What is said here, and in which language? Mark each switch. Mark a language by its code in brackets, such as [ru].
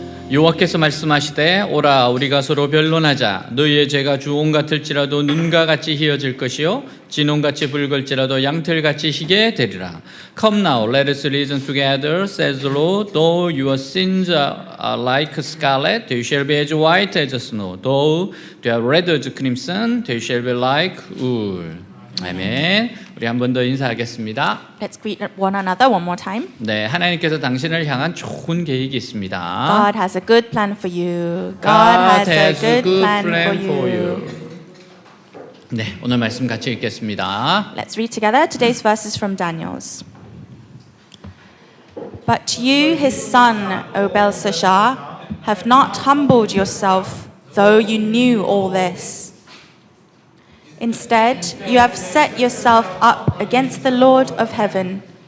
[ko] 여호와께서 말씀하시되 오라 우리가 서로 변론하자 너희의 죄가 주홍 같을지라도 눈과 같이 희어질 것이요 진홍같이 붉을지라도 양털같이 희게 되리라. [en] Come now, let us reason together, says the Lord. Though your sins are like scarlet, they shall be as white as snow. Though they are red as crimson, they shall be like wool. [ko] 아멘. 우리 한 번 더 인사하겠습니다. [en] Let's greet one another one more time. [ko] 네, 하나님께서 당신을 향한 좋은 계획이 있습니다. [en] God has a good plan for you. God has a good plan for you. [ko] 네, 오늘 말씀 같이 읽겠습니다. [en] Let's read together today's verses from Daniel's. But you, his son, O Belshazzar, have not humbled yourself, though you knew all this. Instead, you have set yourself up against the Lord of heaven.